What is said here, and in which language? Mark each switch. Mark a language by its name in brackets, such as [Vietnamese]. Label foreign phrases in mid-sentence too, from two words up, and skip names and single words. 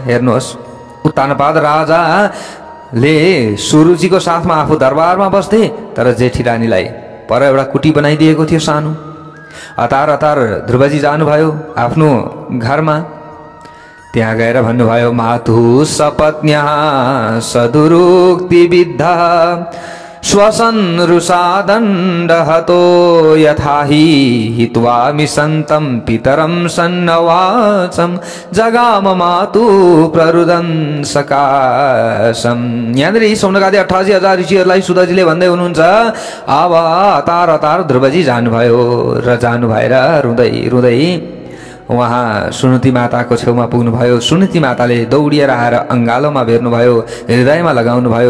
[Nepali] हेर्नुहोस्, उत्तानपाद राजाले सुरुचिको साथमा आफू दरबारमा बस्थे, तर जेठी रानीलाई पर एउटा कुटी बनाइदिएको थियो सानो। हतार ध्रुवजी जानुभयो आफ्नो घरमा। त्यहाँ गएर भन्नुभयो, [Sanskrit] मातु सपत्न्या सदुरुक्ति विद्धा श्वसन रुषादण्ड हतो यथाहि हित्वा मिसन्तं पितरं सन्नवाचम जगाम मातु प्ररुदन सकाशम। [Nepali] यहाँनिर सौनकादि 88,000 ऋषिहरूलाई सुदजीले भन्दै हुनुहुन्छ। अब हतार ध्रुवजी जानुभयो र जानु भएर रुँदै उहाँ सुनीति माताको छेउमा पुग्नुभयो। सुनीति माताले दौडिएर आएर अङ्गालोमा भेट्नुभयो, हृदयमा लगाउनु भयो।